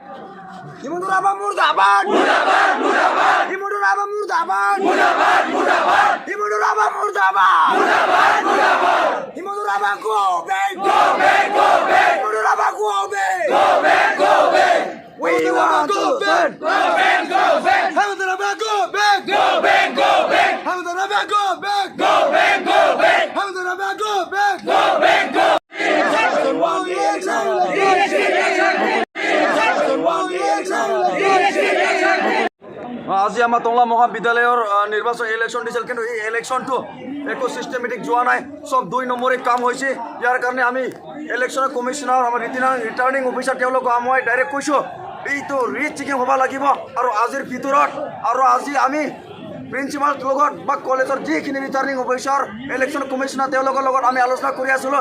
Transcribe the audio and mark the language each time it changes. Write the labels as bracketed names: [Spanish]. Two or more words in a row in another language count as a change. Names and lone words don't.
[Hindi] Himundur Abba Murdabat! मुर्दाबाद! मुर्दाबाद! Himundur Abba Murdabat! मुर्दाबाद! मुर्दाबाद! Himundur Abba Murdabat! मुर्दाबाद! मुर्दाबाद! [English] Himundur Abba go back! Go back! Go back! Himundur Abba go back! Go back! Go back! We want to turn! Go back! Go back! Himundur Abba go back! Go back! Go back! Himundur Abba go back! Go back! Go back! Himundur Abba go back! Go back! Go back! [Assamese] আজি আমাৰ টংলা মহাবিদ্যালয়ৰ নিৰ্বাচন ইলেকশ্যন দিছিল, কিন্তু এই ইলেকশ্যনটো একো চিষ্টেমেটিক যোৱা নাই, চব 2 নম্বৰী কাম হৈছে। ইয়াৰ কাৰণে আমি [English] election commissioner [Assamese] আমাৰ [English] returning officer [Assamese] তেওঁলোকক মই ডাইৰেক্ট কৈছোঁ এইটো ৰিট চেকিং হ'ব লাগিব, আৰু আজিৰ ভিতৰত আৰু আজি আমি প্ৰিন্সিপাল লগত বা কলেজৰ যিখিনি [English] returning officer election commissioner [Assamese] তেওঁলোকৰ লগত আমি আলোচনা কৰি আছিলোঁ।